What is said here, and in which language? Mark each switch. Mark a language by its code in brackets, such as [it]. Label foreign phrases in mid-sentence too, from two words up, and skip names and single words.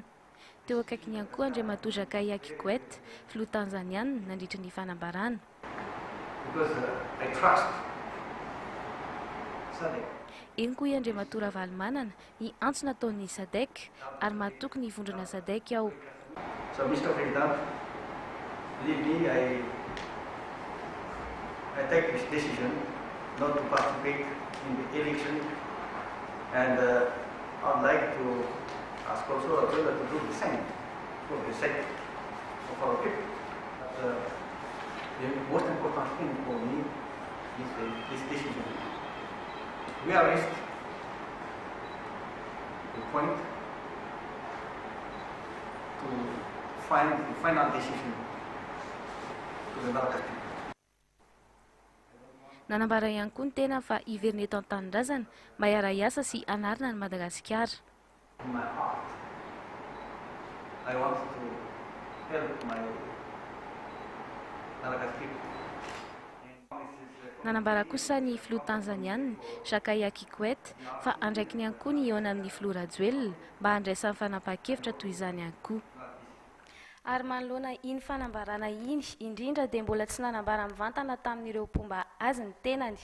[mg] Teo akaiky ihany koa Andriamatoa Kikwete, filoha tanzaniana nandritra ny fanambarana. Eny koa i Andriamatoa Ravalomanana ny antso nataon'ny SADC ary mahatoky ny vondrona SADC ao. [en] So Mr. President, believe me, I take this decision not to participate in the election, and I'd like to ask also our brother to do the same for the sake of our people. But, the most important thing for me is this decision. We are reached the point to find the final decision to the Madagascar people. [mg] Nanambara ihany koa ny tena fa hiverina eto an-tanindrazana mba hiara-hiasa sy anarina ny Madagasikara. [en] In my heart, I want to help my Madagascar people. [mg] Nanambara kosa ny filoha tanzaniana Kikwete fa andraiky ny ihany koa ny eo amin'ny filoha Rajoelina mba handraisan'ny fanapahan-kevitra toy izany ihany koa. Ary manoloana iny fanambarana iny indrindra dia mbola tsy nanambara mivantana tamin'ireo mpomba azy ny tenany.